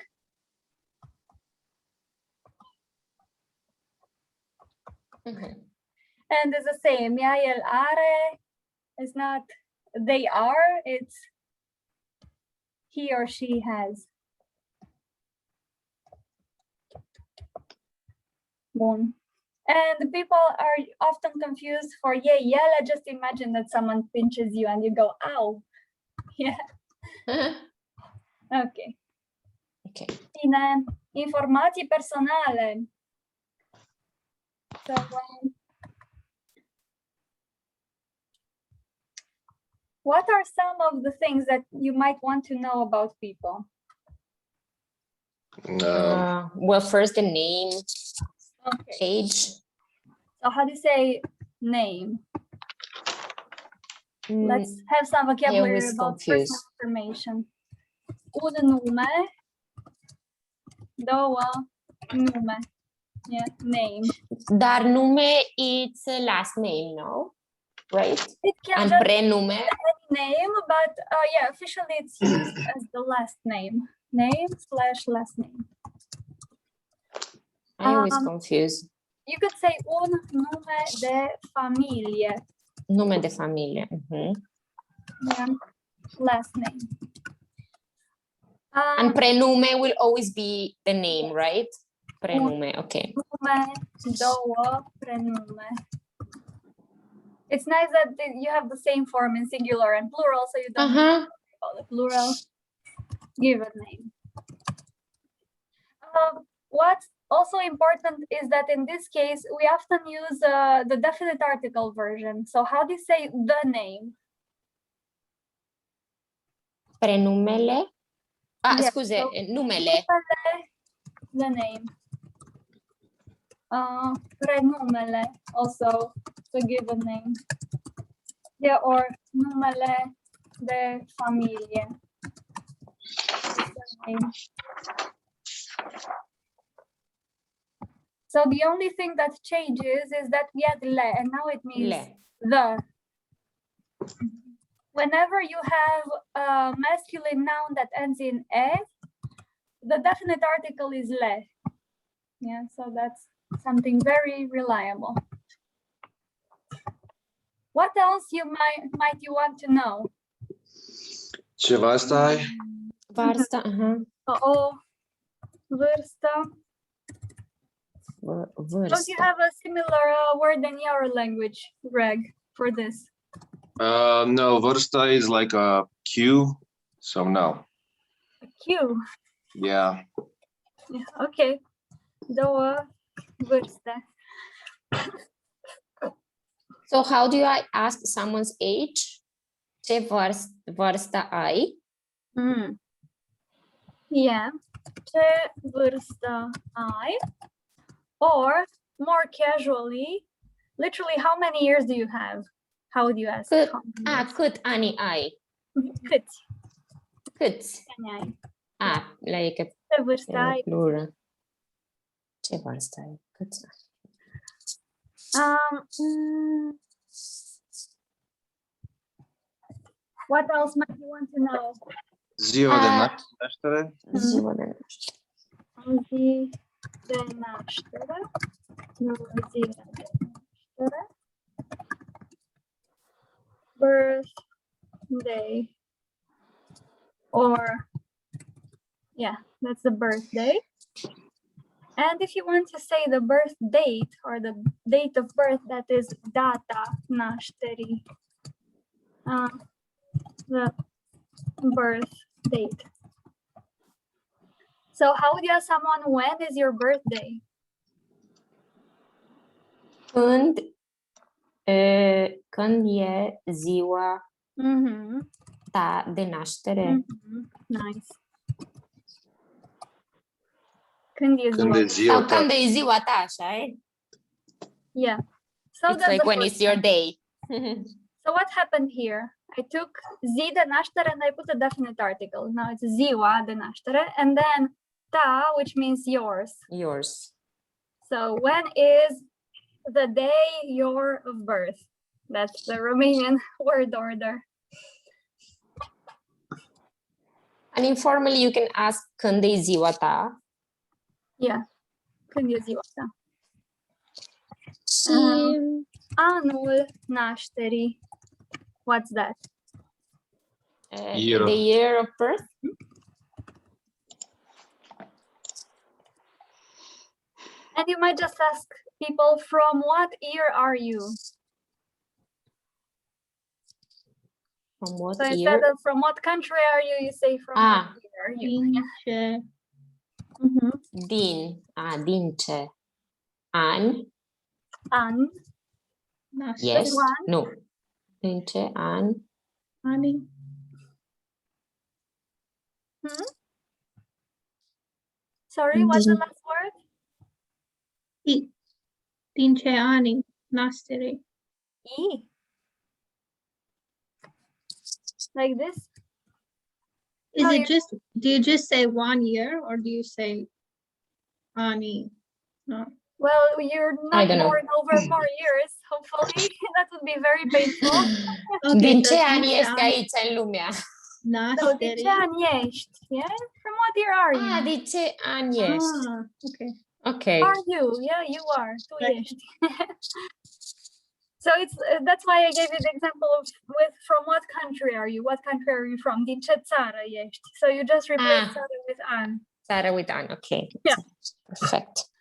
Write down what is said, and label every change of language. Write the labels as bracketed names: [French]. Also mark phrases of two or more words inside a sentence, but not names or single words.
[English] And it's the same, yeah, [Romanian] el are [English] is not they are, it's he or she has. Bun. And people are often confused for yella. Just imagine that someone pinches you and you go, ow. Yeah. Okay. Okay. [Romanian] Bine. Informații personale. [English] So, what are some of the things that you might want to know about people? Well, first the name, age. So how do you say name? Let's have some vocabulary about personal information. [Romanian] Un nume, două, nume. [English] Yeah, name. [Romanian] Dar nume, [English] it's a last name, no? Right? It can And just prenume. be any name, but yeah, officially it's used as the last name. Name / last name. I always confuse. You could say [Romanian] un nume de familie. Nume de familie. [English] Yeah, last name. And prenume will always be the name, right? Prenume, okay. [Romanian] Nume, două, prenume. [English] It's nice that you have the same form in singular and plural, so you don't need to call the plural. Give a name. What's also important is that in this case, we often use the definite article version. So how do you say the name? Prenumele. Ah, Yeah, scuze, so numele. the name. Prenumele, also the given name. Yeah, or [Romanian] numele de familie. [English] Name. So the only thing that changes is that we add le, and now it means Le. the. Whenever you have a masculine noun that ends in e, the definite article is le. Yeah, so that's something very reliable. What else might you want to know? [Romanian] Ce vârstă ai? [English] Vârstă, aha. [Romanian] O vârstă. [English] Don't you Vârstă. have a similar word in your language, Greg, for this? No, vârstă is like a Q, so no. A Q. Yeah. Yeah, [Romanian] okay. Două vârste. [English] So how do I ask someone's age? [Romanian] Ce vârstă ai? Yeah. Ce vârstă ai? [English] Or more casually, literally, how many years do you have? How would you ask? Cât, How many years? [Romanian] cât ani ai? [English] Câți Câți? ani ai? Like [Romanian] Ce vârstă a ai? plural. Ce vârstă ai? Câți ani? [English] What else might you want to know? [Romanian] Ziua de naștere? Ziua de naștere. Zi de naștere. Nu, zi de naștere. [English] Birthday. Or, yeah, that's the birthday. And if you want to say the birth date or the date of birth, that is [Romanian] data nașterii. [English] The birth date. So how would you ask someone, when is your birthday? [Romanian] Când e ziua ta de naștere? Nice. Când e Când ziua? e ziua Sau ta? când e ziua ta, așa e? [English] Yeah. So It's that's like the when first it's your one. day. So what happened here? I took [Romanian] zi de naștere [English] and I put a definite article. Now it's [Romanian] ziua de naștere, [English] and then ta, which means yours. Yours. So when is the day your of birth? That's the Romanian word order. And informally, you can ask [Romanian] când e ziua ta. Yeah. Când e ziua ta? Și Anul nașterii. [English] What's that? Year. The year of birth. And you might just ask people, from what year are you? From what So year? instead of from what country are you, you say from what year are you? Yeah. [Romanian] Din. Din ce? An. An. [English] Yes. One. No. [Romanian] Din ce an? Ani. [English] Sorry, what's the Din- last word? [Romanian] Din ce ani naștere? E. [English] Like this? Is No, it just, do you just say 1 year or do you say ani? No. Well, you're I not don't know. born over 4 years, hopefully. That would be very painful. [Romanian] Din so ce din an ce este ani aici în lumea? So, din naștere? ce an ești? [English] Yeah? From what year are you? [Romanian] Din ce an ești? [English] Okay. Okay. Are you? Yeah, you are. Tu Right. ești. So it's that's why I gave you the example of with from what country are you? What country are you from? [Romanian] Din ce țară ești? [English] So you just replace țară with an. Țară with an. Okay. Yeah. Perfect.